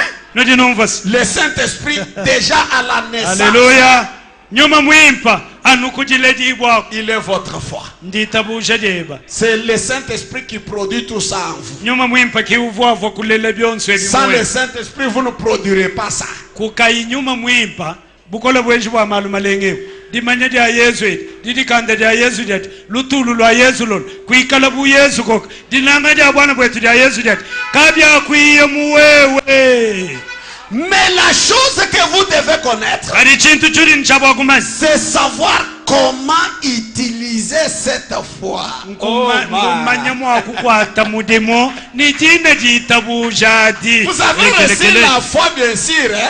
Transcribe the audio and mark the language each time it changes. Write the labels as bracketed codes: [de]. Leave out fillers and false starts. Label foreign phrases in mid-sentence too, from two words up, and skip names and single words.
[fr] Le Saint-Esprit déjà à la naissance. Alléluia. Il est votre foi. C'est le Saint-Esprit qui produit tout ça en vous. Sans le Saint-Esprit, vous ne produirez pas ça. [lua] Dimanya dia Yesu didikanda dia Yesu det lutulu lwa Yesu lol kuikala bu Yesu kok dinanga dia bwana bwetu dia Yesu det kabya kuiye muwewe. [fr] Mais la chose que vous devez connaître, c'est savoir comment utiliser cette foi. Vous avez reçu la foi bien sûr, hein?